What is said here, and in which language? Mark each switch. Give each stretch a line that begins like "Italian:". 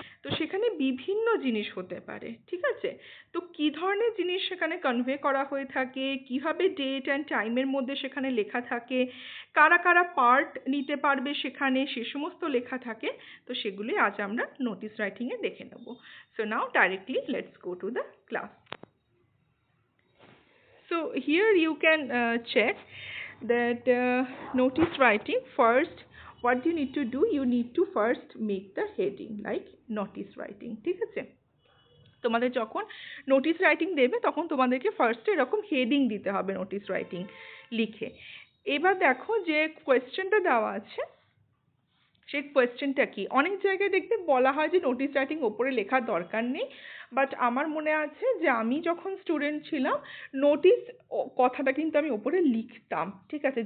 Bangla: তো সেখানে বিভিন্ন জিনিস হতে পারে, ঠিক আছে? তো কী ধরনের জিনিস সেখানে কনভে করা হয়ে থাকে, কিভাবে ডেট অ্যান্ড টাইমের মধ্যে সেখানে লেখা থাকে, কারা কারা পার্ট নিতে পারবে সেখানে, সে সমস্ত লেখা থাকে। তো সেগুলি আজ আমরা নোটিশ রাইটিংয়ে দেখে নেব।
English: So now directly let's go to the class. So here you can check that notice writing. First, what you need to do, you need to first make the heading like notice writing.
Bangla: ঠিক আছে? তোমাদের যখন notice writing দেবে তখন তোমাদেরকে ফার্স্টে এরকম heading দিতে হবে নোটিশ রাইটিং লিখে। এবার দেখো যে কোয়েশ্চেনটা দেওয়া আছে সেই কোয়েশ্চেনটা কি। অনেক জায়গায় দেখতে বলা হয় যে নোটিশ রাইটিং ওপরে লেখার দরকার নেই, বাট আমার মনে আছে যে আমি যখন স্টুডেন্ট ছিলাম নোটিশ কথাটা কিন্তু আমি ওপরে লিখতাম, ঠিক আছে?